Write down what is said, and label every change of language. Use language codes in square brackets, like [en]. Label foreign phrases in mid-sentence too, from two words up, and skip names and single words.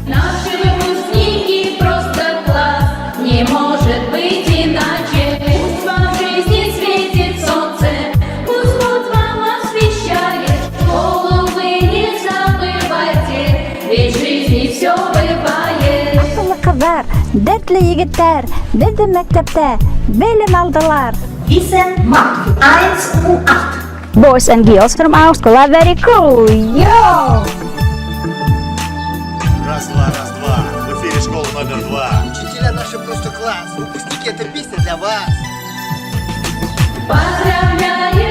[ru] Наши выпускники просто класс, не может быть иначе. Пусть вам в жизни светит солнце, пусть Бог вам освещает. Школу вы не забывайте, ведь в жизни все бывает. [gag] Akıllı kızlar, dertli yiğitler, bizim mektepte bilim aldılar. [de] Wissen macht 1 und 8. [en] Boys and girls from our school are very cool. Yo! [ru] Раз-два, раз-два. В эфире школа номер 2. Учителя наши просто класс. Выпускники, эта песня для вас. Поздравляем!